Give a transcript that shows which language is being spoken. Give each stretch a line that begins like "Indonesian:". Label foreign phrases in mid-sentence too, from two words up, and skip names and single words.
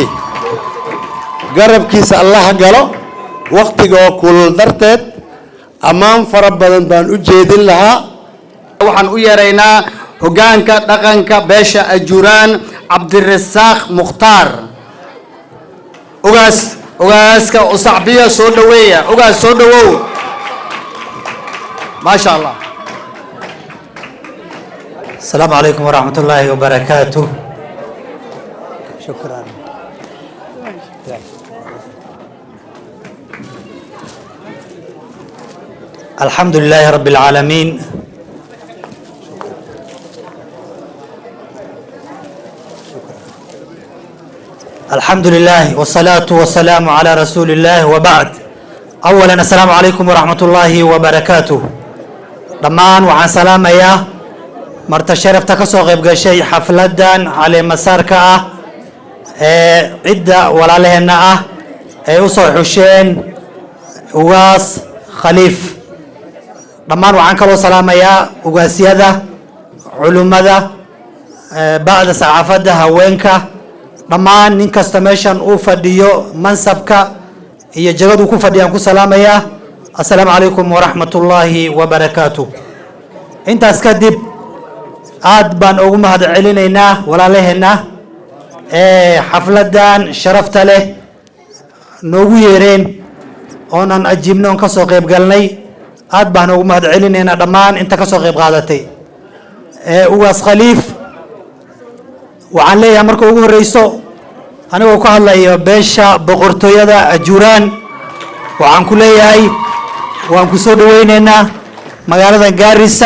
Somali: garabkiisa Allah galo waqtiga oo kulul darteed ammaan fara badan baan u jeedin lahaa. waxaan u yeeraynaa hogaanka dhaqanka beesha Ajuuraan Cabdirasaaq Mukhtaar ugaaska usacbiya soo dhaweeya ugaas soo dhawow
Arabic: ما شاء الله. السلام عليكم ورحمة الله وبركاته. شكرا. الحمد لله رب العالمين الحمد لله والصلاة والسلام على رسول الله وبعد. أولا السلام عليكم ورحمة الله وبركاته.
Somali: dhammaan waxaan salaamayaa marta sharafta ka soo qayb gashay xafladan caleemasaarka ah ee cidda walaalaheena ah ay u soo xusheen ugaas Khaliif. dhammaan waxaan kaloo salaamayaa ugaasyada culimada bacda saxaafadda haweenka dhammaan nin kasta meeshan uu fadhiyo mansabka iyo jagadu ku fadhiyaan ku salaamayaa.
Arabic: السلام عليكم ورحمة الله وبركاته. انت اسكدب
Somali: aad baan ugu mahad celinaynaa walaalaheena xafladan sharafta leh noogu yeereen oonan ajibno ka soo qayb galnay. aad baan ugu mahad celinaynaa dhammaan inta ka soo qayb qaadatay. ugaas Khaliif waxaan leeyahay marka ugu horeyso anigoo ka hadlayo beesha boqortooyada Ajuuraan waxaan ku leeyahay waan ku soo dhaweynaynaa magaalada Garissa.